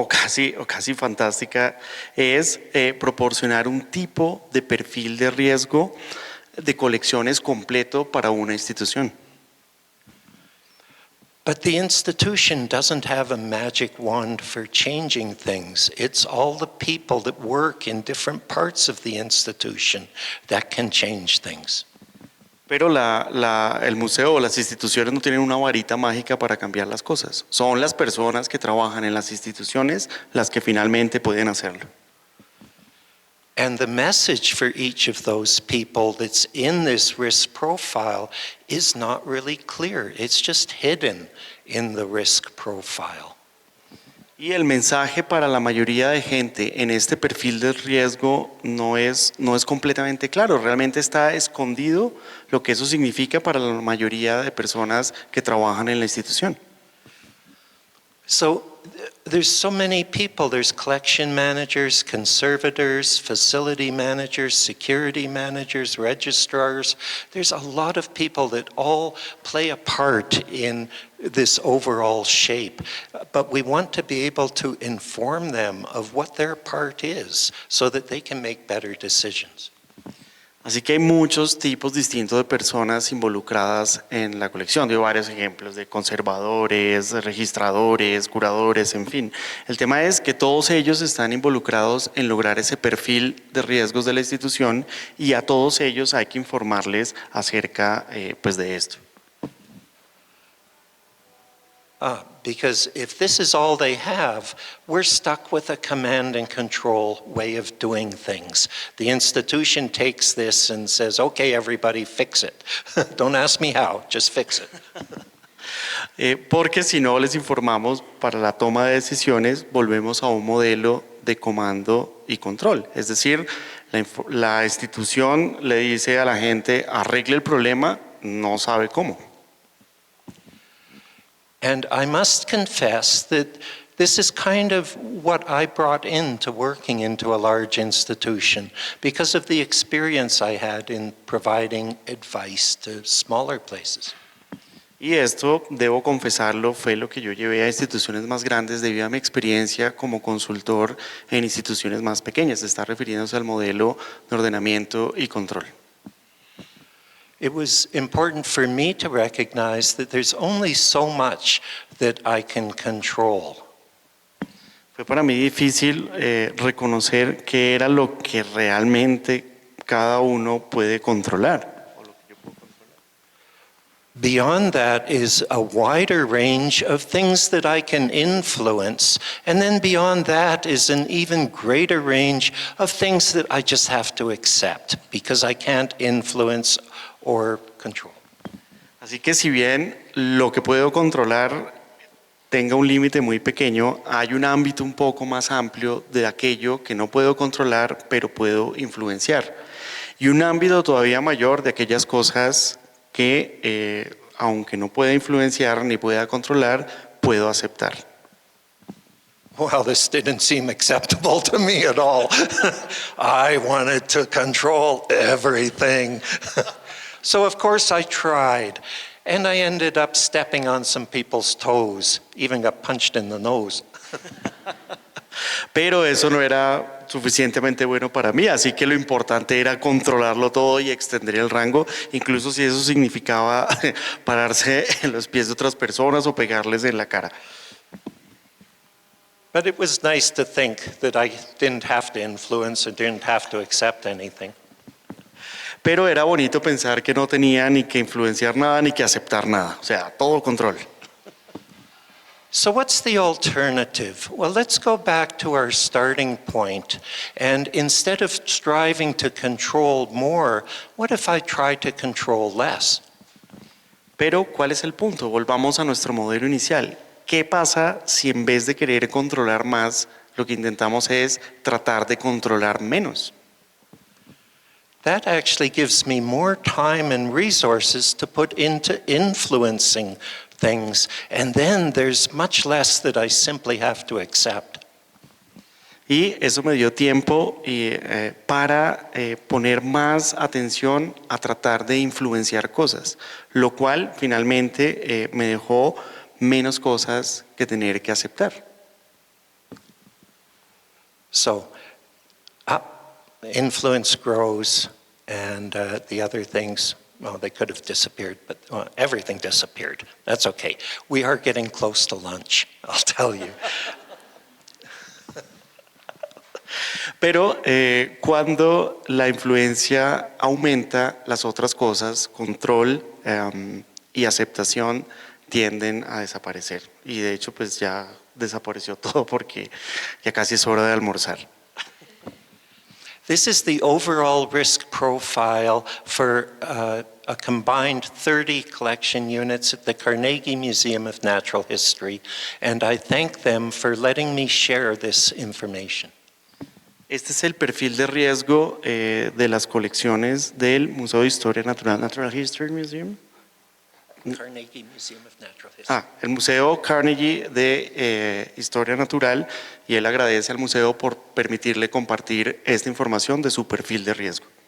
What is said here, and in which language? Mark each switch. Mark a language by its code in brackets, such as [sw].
[es] o casi fantástica, es proporcionar un tipo de perfil de riesgo de colecciones completo para una institución. [en] But the institution doesn't have a magic wand for changing things. It's all the people that work in different parts of the institution that can change things. [es] Pero el museo o las instituciones no tienen una varita mágica para cambiar las cosas. Son las personas que trabajan en las instituciones las que finalmente pueden hacerlo. [en] And the message for each of those people that's in this risk profile is not really clear. It's just hidden in the risk profile. [es] Y el mensaje para la mayoría de gente en este perfil de riesgo no es completamente claro, realmente está escondido lo que eso significa para la mayoría de personas que trabajan en la institución. [en] So there's so many people. There's collection managers, conservators, facility managers, security managers, registrars. There's a lot of people that all play a part in this overall shape, but we want to be able to inform them of what their part is so that they can make better decisions. [es] Así que hay muchos tipos distintos de personas involucradas en la colección. Doy varios ejemplos de conservadores, registradores, curadores, en fin. El tema es que todos ellos están involucrados en lograr ese perfil de riesgos de la institución y a todos ellos hay que informarles acerca pues de esto. [en] Because if this is all they have, we're stuck with a command and control way of doing things. The institution takes this and says, okay, everybody fix it. Don't ask me how, just fix it. [es] Porque si no les informamos para la toma de decisiones, volvemos a un modelo de comando y control. Es decir, la institución le dice a la gente, arregle el problema, no sabe cómo. [en] And I must confess that this is kind of what I brought into working into a large institution because of the experience I had in providing advice to smaller places. [es] Y esto, debo confesarlo, fue lo que yo llevé a instituciones más grandes debido a mi experiencia como consultor en instituciones más pequeñas. Está refiriéndose al modelo de ordenamiento y control. [en] It was important for me to recognize that there's only so much that I can control. [es] Fue para mí difícil reconocer qué era lo que realmente cada uno puede controlar. [en] Beyond that is a wider range of things that I can influence, and then beyond that is an even greater range of things that I just have to accept because I can't influence or control. [es] Así que si bien lo que puedo controlar tenga un límite muy pequeño, hay un ámbito un poco más amplio de aquello que no puedo controlar, pero puedo influenciar. Y un ámbito todavía mayor de aquellas cosas que, aunque no pueda influenciar ni pueda controlar, puedo aceptar. [en] Well, this didn't seem acceptable to me at all. I wanted to control everything. So of course I tried, and I ended up stepping on some people's toes, even got punched in the nose. [es] Pero eso no era suficientemente bueno para mí, así que lo importante era controlarlo todo y extender el rango, incluso si eso significaba pararse en los pies de otras personas o pegarles en la cara. [en] But it was nice to think that I didn't have to influence and didn't have to accept anything. [es] Pero era bonito pensar que no tenía ni que influenciar nada ni que aceptar nada, o sea, todo control. [en] So what's the alternative? Well, let's go back to our starting point. And instead of striving to control more, what if I try to control less? [es] Pero, ¿cuál es el punto? Volvamos a nuestro modelo inicial. ¿Qué pasa si en vez de querer controlar más, lo que intentamos es tratar de controlar menos? [en] That actually gives me more time and resources to put into influencing things, and then there's much less that I simply have to accept. [es] Y eso me dio tiempo para poner más atención a tratar de influenciar cosas, lo cual finalmente me dejó menos cosas que tener que aceptar. [en] So, influence grows, and the other things, well, they could have disappeared, but everything disappeared. That's okay. We are getting close to lunch, I'll tell you. [es] Pero cuando la influencia aumenta, las otras cosas, control y aceptación, tienden a desaparecer. Y de hecho, pues ya desapareció todo porque ya casi es hora de almorzar. [en] This is the overall risk profile for a combined 30 collection units at the Carnegie Museum of Natural History, and I thank them for letting me share this information. [es] Este es el perfil de riesgo de las colecciones del Museo de Historia Natural, Natural History Museum. [en] Carnegie Museum of Natural History. [es] El Museo Carnegie de Historia Natural, y él agradece al museo por permitirle compartir esta información de su perfil de riesgo.